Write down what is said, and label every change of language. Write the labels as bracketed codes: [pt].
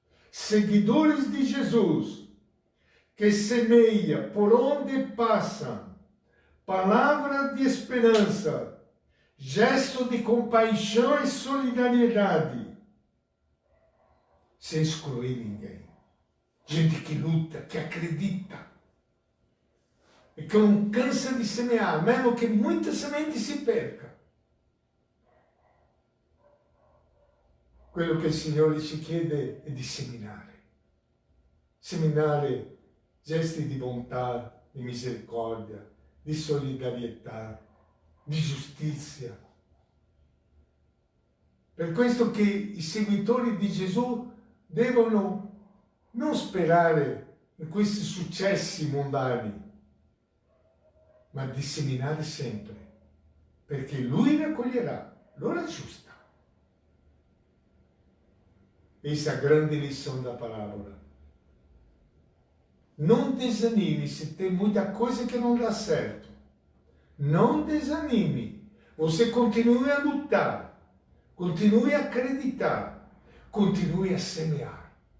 [pt] seguidores de Jesus, que semeia por onde passam, palavra de esperança, gesto de compaixão e solidariedade, sem excluir ninguém. Gente que luta, que acredita, e que não cansa de semear, mesmo que muita semente se perca. [it] Quello che il Signore ci chiede è di seminare. Seminare gesti di bontà, di misericordia, di solidarietà, di giustizia. Per questo che i seguitori di Gesù devono non sperare in questi successi mondani, ma di seminare sempre, perché Lui raccoglierà l'ora giusta. [pt] Essa é a grande lição da parábola. Não desanime se tem muita coisa que não dá certo. Não desanime. Você continue a lutar, continue a acreditar, continue a semear.